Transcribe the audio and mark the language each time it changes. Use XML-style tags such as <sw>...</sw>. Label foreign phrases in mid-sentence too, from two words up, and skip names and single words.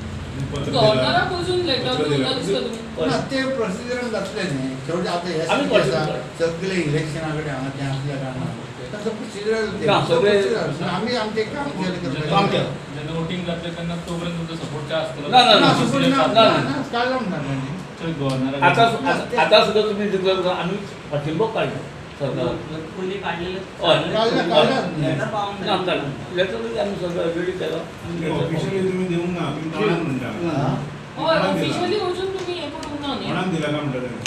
<kok>ते प्रोसिजर जातले न्ही. शेवटी आतां सगळे इलेक्शना कडेन हांगा तें आसल्या कारणान प्रोसिजर आमी आमचें काम केलें. जेन्ना वोटिंग जातलें तेन्ना तोपर्यंत तुमचो सपोर्ट काय आसतलो</kok> <mr>आता सुद्धा तुम्ही जिल्ह्यात आम्ही पाठिंबो काढलो सरकार आम्ही सगळं रेडी केलं. ऑफिशियली वचून तुम्ही हे करून ना न्ही दिला का म्हणतात</mr>